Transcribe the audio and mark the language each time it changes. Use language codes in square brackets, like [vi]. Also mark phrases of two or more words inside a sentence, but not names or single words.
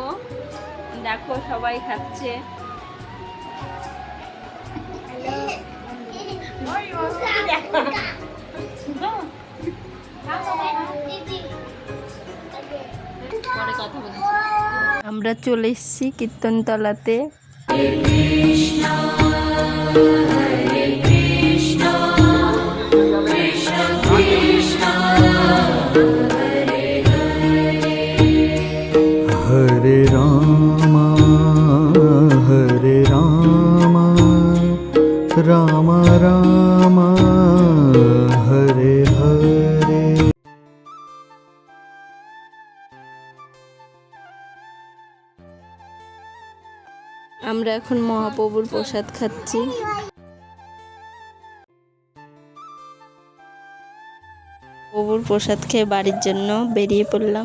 [bn] দেখো সবাই খাচ্ছে। পরে কথা বলছি। আমরা চলে এসেছি কীর্তনতলাতে। [sa] हरे राम राम राम हरे हरे। [bn] আমরা এখন মহাপ্রভুর প্রসাদ খাচ্ছি। প্রভুর প্রসাদ খেয়ে বাড়ির জন্য বেরিয়ে পড়লাম।